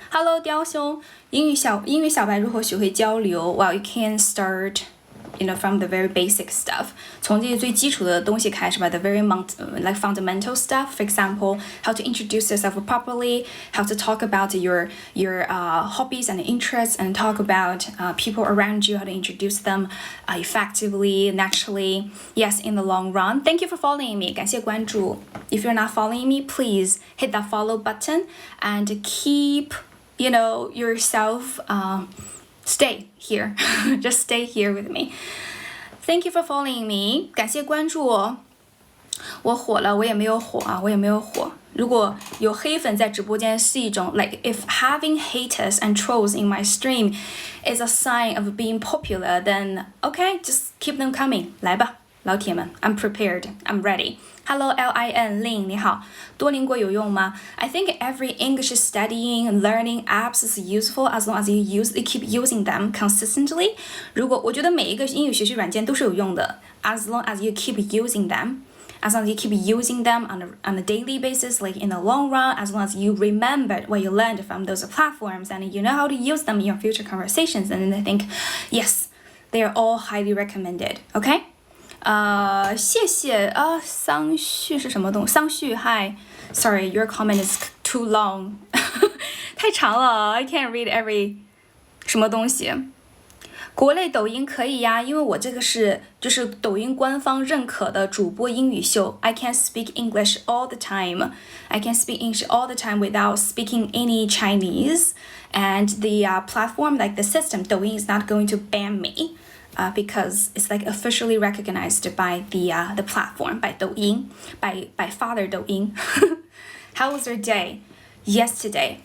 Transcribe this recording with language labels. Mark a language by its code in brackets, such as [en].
[en] Hello, 雕兄， [zh] 英语小白如何学会交流 [en] ？Well, you can start, from the very basic stuff. [zh] 从这些最基础的东西开始吧 ， [en] the very fundamental stuff. For example, how to introduce yourself properly, how to talk about your hobbies and interests, and talk about people around you, how to introduce them effectively, naturally. Yes, in the long run. Thank you for following me. [zh] 感谢关注。 [en] If you're not following me, please hit that follow button and keep, yourself. Stay here. Just stay here with me. Thank you for following me. [zh] 感谢关注哦。我火了，我也没有火。如果有黑粉在直播间是一种 [en] like if having haters and trolls in my stream is a sign of being popular, then okay, just keep them coming. [zh] 来吧，老铁们 [en] I'm prepared. I'm ready. Hello, Lin, 你好。 [zh] 多邻国有用吗？ [en] I think every English studying and learning apps is useful as long as you keep using them consistently. [zh] 我觉得每一个英语学习软件都是有用的 [en] as long as you keep using them. As long as you keep using them on a daily basis, like in the long run, as long as you remember what you learned from those platforms and you know how to use them in your future conversations, and I think, yes, they are all highly recommended. [zh] Okay? 谢谢桑旭是什么东西？ [en] 桑旭 Hi, sorry, your comment is too long. [zh] 太长了 [en] I can't read every [zh] 什么东西。国内抖音可以呀，因为我这个就是抖音官方认可的主播英语秀。 [en] I can speak English all the time. I can speak English all the time without speaking any Chinese. And the platform, like the system, 抖音 is not going to ban me. Because it's like officially recognized by the platform, by 抖音 by Father 抖音 How was your day? Yesterday.